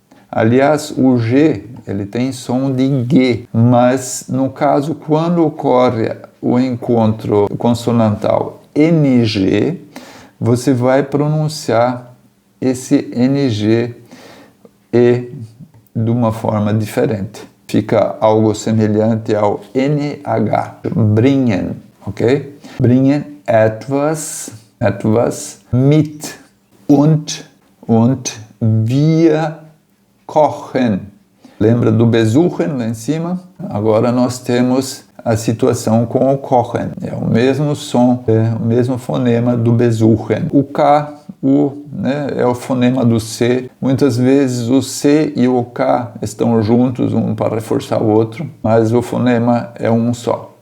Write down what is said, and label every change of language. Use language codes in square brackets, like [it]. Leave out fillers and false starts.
[pt] Aliás, o G, ele tem som de G, mas no caso, quando ocorre o encontro consonantal NG, você vai pronunciar esse NG E de uma forma diferente. Fica algo semelhante ao NH. [de] Bringen, ok? Bringen etwas mit und wir kochen. [pt] Lembra do besuchen lá em cima? Agora nós temos a situação com o kochen. É o mesmo som, é o mesmo fonema do besuchen. O K, né, é o fonema do C. Muitas vezes o C e o K estão juntos, um para reforçar o outro, mas o fonema é um só.